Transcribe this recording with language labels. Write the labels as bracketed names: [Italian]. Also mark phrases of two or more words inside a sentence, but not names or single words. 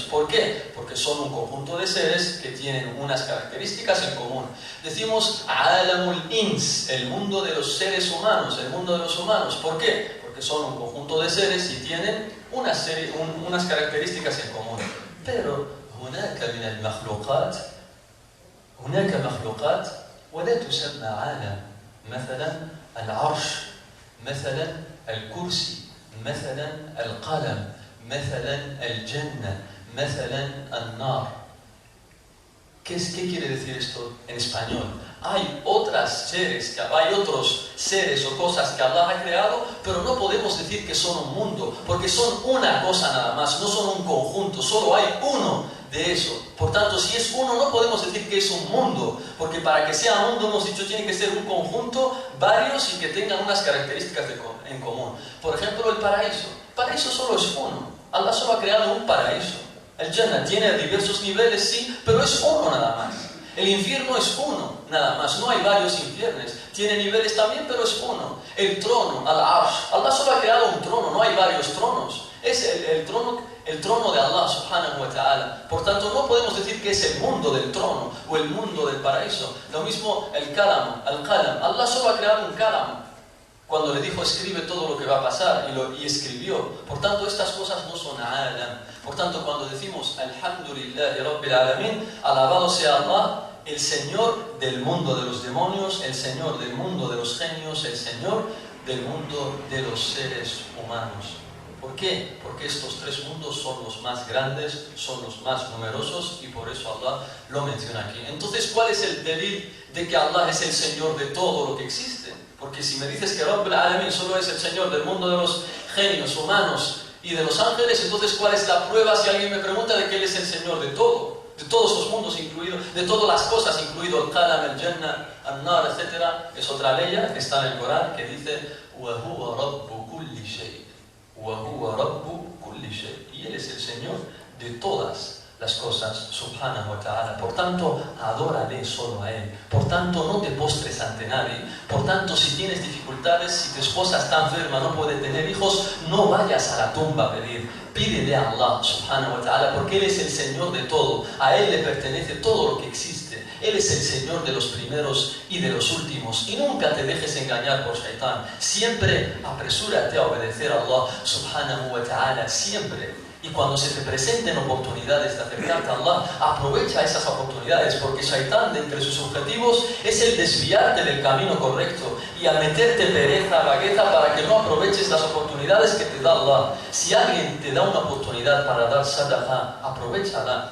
[Spanish] ¿Por qué? Porque son un conjunto de seres que tienen unas características en común. Decimos [Arabic] عالم الإنس, [Spanish] el mundo de los seres humanos, el mundo de los humanos. ¿Por qué? Porque son un conjunto de seres y tienen unas características en común. [Arabic] Pero هناك من المخلوقات ولا تسمى عالم. مثلا العرش، مثلا الكرسي، مثلا القلم، مثلا الجنة، مثلا النار. [Spanish] ¿Qué quiere decir esto en español? Hay otros seres o cosas que Allah ha creado, pero no podemos decir que son un mundo, porque son una cosa nada más, no son un conjunto, solo hay uno de eso. Por tanto, si es uno, no podemos decir que es un mundo, porque para que sea mundo, hemos dicho, tiene que ser un conjunto, varios y que tengan unas características en común. Por ejemplo, el paraíso. El paraíso solo es uno. Allah solo ha creado un paraíso. El Jannah tiene diversos niveles, sí, pero es uno nada más. El infierno es uno nada más, no hay varios infiernos. Tiene niveles también, pero es uno. El trono, al-Arsh. Allah solo ha creado un trono, no hay varios tronos. Es el trono de Allah [Arabic] سبحانه وتعالى. [Spanish] Por tanto, no podemos decir que es el mundo del trono o el mundo del paraíso. Lo mismo el kalam, al-qalam. Allah solo ha creado un kalam. Cuando le dijo escribe todo lo que va a pasar y escribió. Por tanto, estas cosas no son alam. Por tanto, cuando decimos [Arabic] الحمد لله رب العالمين, [Spanish] alabado sea Allah, el Señor del mundo de los demonios, el Señor del mundo de los genios, el Señor del mundo de los seres humanos. ¿Por qué? Porque estos tres mundos son los más grandes, son los más numerosos y por eso Allah lo menciona aquí. Entonces, ¿cuál es el delil de que Allah es el Señor de todo lo que existe? Porque si me dices que [Arabic] رب العالمين [Spanish] solo es el Señor del mundo de los genios, humanos y de los ángeles, entonces ¿cuál es la prueba si alguien me pregunta de que Él es el Señor de todo? De todos los mundos incluidos, de todas las cosas, incluido el Qalam, el Jannah, el Nar, etc. Es otra ley que está en el Corán que dice [Arabic] وَهُوَ رَبُّ كُلِّ شَيْءٍ وَهُوَ رَبُّ كُلِّ شَيْءٍ. [Spanish] Y Él es el Señor de todas las cosas, [Arabic] سبحانه وتعالى. [Spanish] Por tanto, adórale solo a Él. Por tanto, no te postres ante nadie. Por tanto, si tienes dificultades, si tu esposa está enferma, no puede tener hijos, no vayas a la tumba a pedir. Pídele a Allah, [Arabic] سبحانه وتعالى, [Spanish] porque Él es el Señor de todo. A Él le pertenece todo lo que existe. Él es el Señor de los primeros y de los últimos. Y nunca te dejes engañar por Shaitán. Siempre apresúrate a obedecer a Allah, [Arabic] سبحانه وتعالى, [Spanish] siempre. Y cuando se te presenten oportunidades de acercarte a Allah, aprovecha esas oportunidades, porque Shaitán, de entre sus objetivos, es el desviarte del camino correcto y a meterte pereza, vagueza, para que no aproveches las oportunidades que te da Allah. Si alguien te da una oportunidad para dar sadaqah, aprovechala.